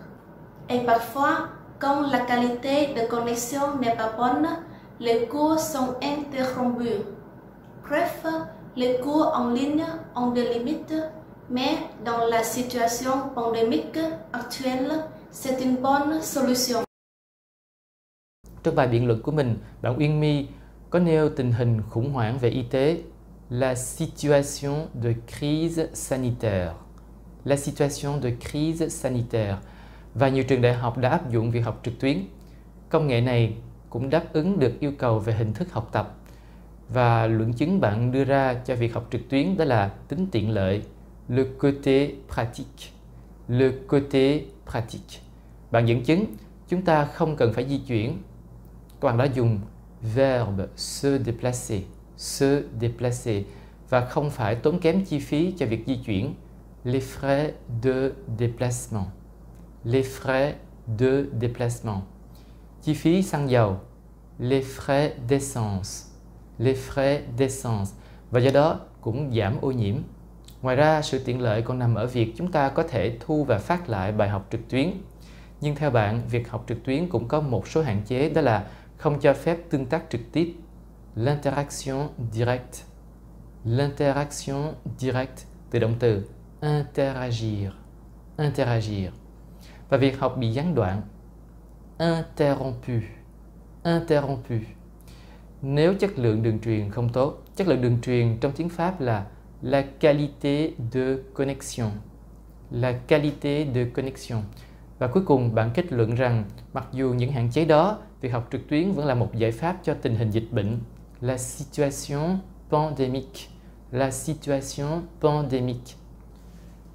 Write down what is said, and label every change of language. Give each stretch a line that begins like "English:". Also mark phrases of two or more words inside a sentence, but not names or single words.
French: Et parfois, quand la qualité de connexion n'est pas bonne, les cours sont interrompus. Bref, les cours en ligne ont des limites, mais dans la situation pandémique actuelle, c'est une bonne solution.
Vietnamese: Trong bài biện luận của mình, bạn Uyên My có nêu tình hình khủng hoảng về y tế,
French: la situation de crise sanitaire, la situation de crise sanitaire,
Vietnamese: và nhiều trường đại học đã áp dụng việc học trực tuyến. Công nghệ này cũng đáp ứng được yêu cầu về hình thức học tập. Và luận chứng bạn đưa ra cho việc học trực tuyến đó là tính tiện lợi,
French: le côté pratique, le côté pratique.
Vietnamese: Bạn dẫn chứng chúng ta không cần phải di chuyển. Các bạn đã dùng
French: verbe se déplacer
Vietnamese: và không phải tốn kém chi phí cho việc di chuyển,
French: les frais de déplacement, les frais de déplacement.
Vietnamese: Chi phí xăng dầu,
French: les frais d'essence, les frais d'essence,
Vietnamese: và do đó cũng giảm ô nhiễm. Ngoài ra, sự tiện lợi còn nằm ở việc chúng ta có thể thu và phát lại bài học trực tuyến. Nhưng theo bạn, việc học trực tuyến cũng có một số hạn chế, đó là không cho phép tương tác trực tiếp,
French: l'interaction directe. L'interaction directe
Vietnamese: từ động từ
French: interagir, interagir.
Vietnamese: Và việc học bị gián đoạn,
French: interrompu, interrompu.
Vietnamese: Nếu chất lượng đường truyền không tốt, chất lượng đường truyền trong tiếng Pháp là
French: la qualité de connexion, la qualité de connexion.
Vietnamese: Và cuối cùng bạn kết luận rằng mặc dù những hạn chế đó, việc học trực tuyến vẫn là một giải pháp cho tình hình dịch bệnh,
French: la situation pandémique, la situation pandémique.